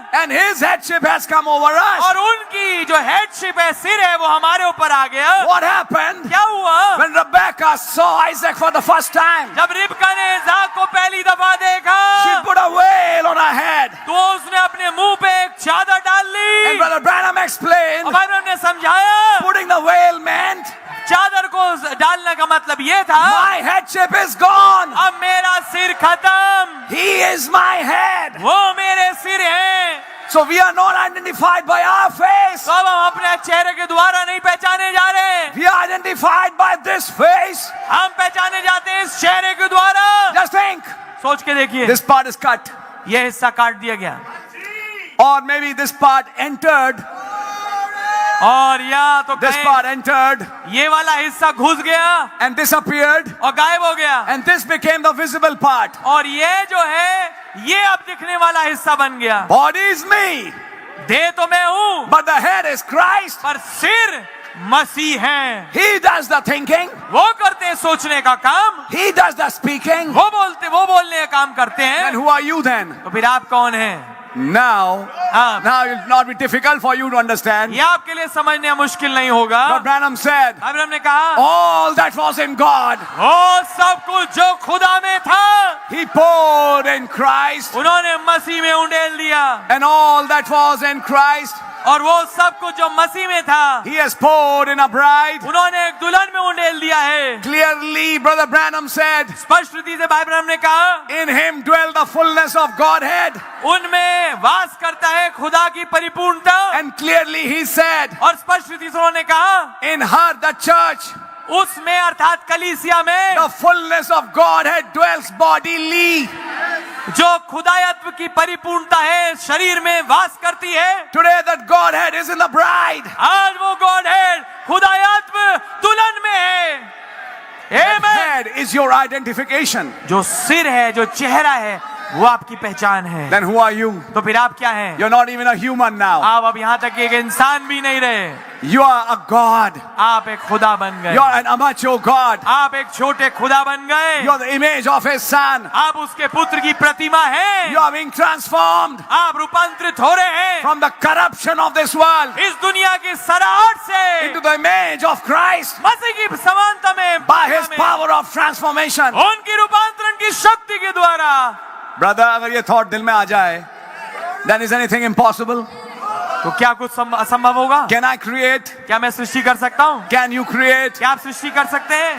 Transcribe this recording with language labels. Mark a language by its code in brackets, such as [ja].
[en] and his headship has come over us. [hi] और उनकी जो हेडशिप है, सिर है, वो हमारे ऊपर आ गया। [en] What happened? [hi] क्या हुआ? [en] When Rebecca saw Isaac for the first time, [hi] जब रिबका ने इसाक को पहली दफा देखा [en] she put a veil on her head. [hi] तो उसने अपने मुंह पे एक चादर डाल ली। [en] And Brother Branham explained, [hi] और भाई ब्रैनम ने समझाया [en] putting the veil meant, [hi] चादर को डालने का मतलब ये था, [en] my headship is gone. [hi] अब मेरा सिर खत्म। [en] He is my head. [hi] वो मेरे सिर है। [en] So we are not identified by our face. [hi] तो अब हम अपने चेहरे के द्वारा नहीं पहचाने जा रहे। [en] We are identified by this face. [hi] हम पहचाने जाते हैं इस चेहरे के द्वारा। [en] Just think, [hi] सोच के देखिए, [en] this part is cut. [hi] ये हिस्सा काट दिया गया [en] Or maybe this part entered. [hi] और या तो [en] This [hi] कहें, [en] part entered [hi] ये वाला हिस्सा घुस गया [en] and disappeared. [hi] और गायब हो गया। [en] And this became the visible part. [hi] और ये जो है ये अब दिखने वाला हिस्सा बन गया। [en] Body is me, [hi] देह तो मैं हूँ [en] but the head is Christ. [hi] पर सिर मसीह है। [en] He does the thinking. [hi] वो करते हैं सोचने का काम, [en] He does the speaking. [hi] वो बोलने का काम करते हैं। [en] And who are you then? [hi] तो फिर आप कौन हैं? [en] Now it will not be difficult for you to understand. [hi] ये आपके लिए समझने मुश्किल नहीं होगा। [en] But Branham said, [hi] अब्राहम ने कहा, [en] all that was in God, [hi] वो सब कुछ जो खुदा में था, [en] He poured in Christ. [hi] उन्होंने मसीह में उंडेल दिया। [en] And all that was in Christ, [hi] और वो सब कुछ जो मसीह में था, [en] He has poured in a bride. [hi] उन्होंने एक दुल्हन में उंडेल दिया है। [en] Clearly, Brother Branham said, [hi] स्पष्ट रीति से भाई ब्रैनम ने कहा, [en] in Him dwell the fullness of Godhead. [hi] उनमें वास करता है खुदा की परिपूर्णता। [en] And clearly He said, [hi] और स्पष्ट रीति से उन्होंने कहा, [en] in her, the church, [hi] उसमें अर्थात कलीसिया में [en] the fullness of Godhead dwells bodily. [hi] जो खुदायत्व की परिपूर्णता है शरीर में वास करती है। [en] Today that Godhead is in the bride. [hi] आज वो गॉड है, खुदायत्व दुल्हन में है। [en] That [hi] amen. [en] head is your identification. [hi] जो सिर है, जो चेहरा है, वो आपकी पहचान है। [en] then who are you? [hi] तो फिर आप क्या हैं? [en] You're not even a human now. [hi] आप अब यहाँ तक कि एक इंसान भी नहीं रहे, [en] You are a God. [hi] आप एक खुदा बन गए। [en] You're an amateur God. [hi] आप एक छोटे खुदा बन गए। [en] You're the image of His Son. [hi] आप उसके पुत्र की प्रतिमा हैं। [en] You are being transformed [hi] आप रूपांतरित हो रहे हैं [en] from the corruption of this world [hi] इस दुनिया की सराहट से [en] into the image of Christ [hi] मसीह की समानता में, [en] by His power of transformation. [hi] उनकी रूपांतरण की शक्ति के द्वारा। Brother, अगर ये thought दिल में आ जाए, [en] then is anything impossible? [hi] तो क्या कुछ असंभव होगा? [en] Can I create? [hi] क्या मैं सृष्टि कर सकता हूँ? [en] Can you create? [hi] क्या आप सृष्टि कर सकते हैं?